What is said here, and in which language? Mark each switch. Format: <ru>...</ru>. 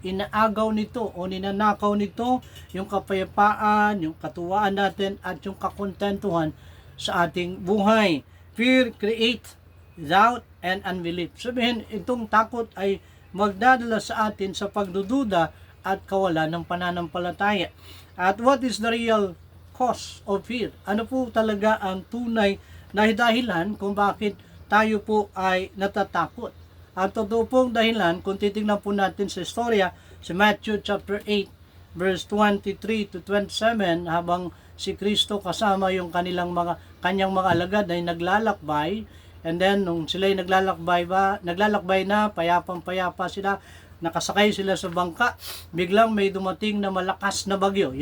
<tl>Inaagaw nito o ninanakaw nito yung kapayapaan, yung katuwaan natin, at yung kakontentuhan sa ating buhay.</tl> <en>Fear create doubt and unbelief.</en> <tl>Sabihin, itong takot ay magdadala sa atin sa pagdududa at kawalan ng pananampalataya.</tl> <en>At what is the real cause of fear?</en> <tl>Ano po talaga ang tunay na dahilan kung bakit tayo po ay natatakot? At totoo pong dahilan, kung titignan po natin sa istorya, sa Matthew chapter 8, verse 23 to 27, habang si Kristo kasama yung kanyang mga alagad ay naglalakbay, and then nung sila ay naglalakbay na, payapang-payapa sila, nakasakay sila sa bangka, biglang may dumating na malakas na bagyo.</tl>